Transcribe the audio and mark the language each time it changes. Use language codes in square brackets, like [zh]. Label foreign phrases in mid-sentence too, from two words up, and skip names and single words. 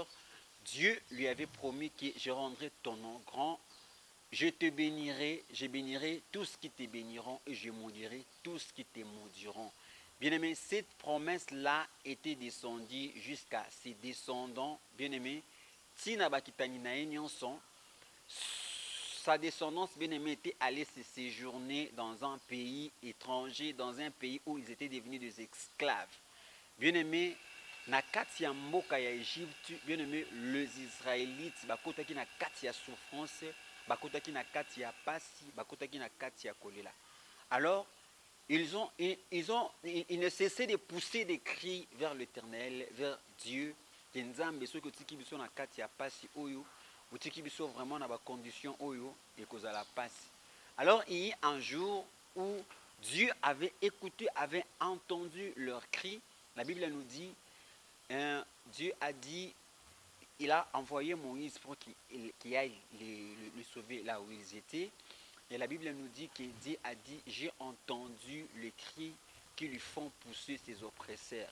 [fr] Dieu lui avait promis que je rendrai ton nom grand, je te bénirai, je bénirai tous ceux qui te béniront et je maudirai tous ceux qui te maudiront. Bien-aimés, cette promesse-là était descendue jusqu'à ses descendants, bien-aimés. [ln] Tina bakitani na nyonso, [fr] sa descendance bien-aimée était allée se séjourner dans un pays étranger, dans un pays où ils étaient devenus des esclaves. Bien-aimés, [ln] na kati ya mboka ya Égypte, [fr] bien-aimés, les Israélites [ln] bakotaki na kati ya souffrance, bakotaki na kati ya pasi, bakotaki na kati ya kolela. [fr] Alors, ils ne cessaient de pousser des cris vers l'Éternel, vers Dieu. [ln] Kenzambe soki otiki biso na kati ya pasi oyo, otiki biso vraiment na ba condition oyo et kozala pasi. [fr] Alors, il y a un jour où Dieu avait écouté, avait entendu leurs cris. La Bible nous dit, Dieu a dit, il a envoyé Moïse pour qu'il aille les sauver là où ils étaient. Et la Bible nous dit que Dieu a dit, j'ai entendu les cris qui lui font pousser ses oppresseurs.